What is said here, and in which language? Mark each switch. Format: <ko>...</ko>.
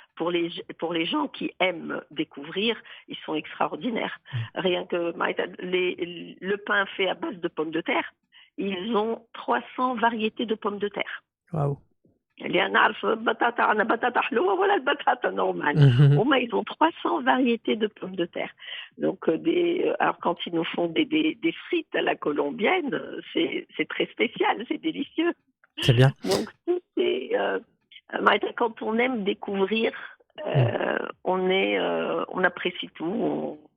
<fr>Pour les gens qui aiment découvrir, ils sont extraordinaires. Rien que le pain fait à base de pommes de terre, ils ont 300 variétés de pommes de terre. Waouh.</fr> <ar>اللي نعرف بطاطا عندنا بطاطا حلوة ولا البطاطا normale. Mhm.</ar> <fr>Au moins, ils ont 300 variétés de pommes de terre. Donc, alors quand ils nous font des frites à la colombienne, c'est très spécial, c'est délicieux. C'est bien. Donc, tout est, quand on aime découvrir, on apprécie tout.</fr>